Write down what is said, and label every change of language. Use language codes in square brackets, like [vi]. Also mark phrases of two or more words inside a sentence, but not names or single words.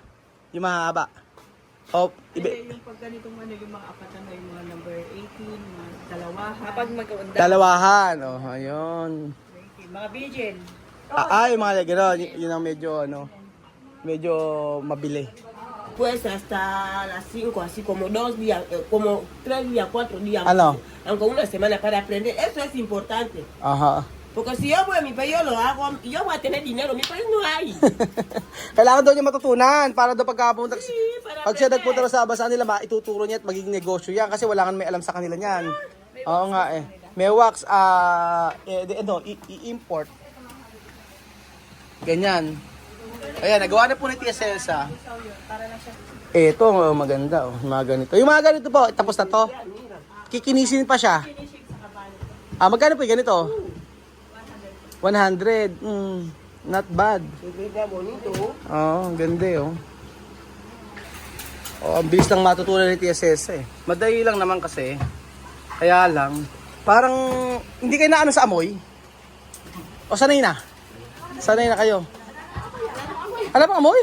[tl] Yung mahaba? O, yung pag ganitong yung mga apatan na yung mga number 18, mga dalawahan. Kapag dalawahan. Oh, ayun. mga vigil. Yung mga gano'n, yun ang medyo mabili. [es] Pues hasta las 5, así como 2 días, como 3 días, 4 días. [tl] Ano? [es] Aunque una semana para aprender, eso es importante. [tl] Aha. [es] Porque si yo voy a mi país, yo lo hago, yo voy a tener dinero, mi país no hay. [tl] Kailangan daw niya matutunan para daw pagkapunta. para Pag siya nagpunta sa bansa nila, maituturo niya at magiging negosyo yan kasi wala kang may alam sa kanila niyan. Oo nga eh. May wax, i-import. Ganyan. Ayan, nagawa na po ni Tia Celsa. Ito, maganda. Mga ganito. Yung mga ganito po, tapos na to. Kikinisin pa siya. Magkano po yung ganito? 100. [en] Not bad. [tl] Oo, ganda oh. Ang bilis lang matutunan ni Tia Celsa eh. Madali lang naman kasi. Kaya lang, parang hindi kayo na ano sa amoy. O sanay na? Sanay na kayo? Alam mo amoy?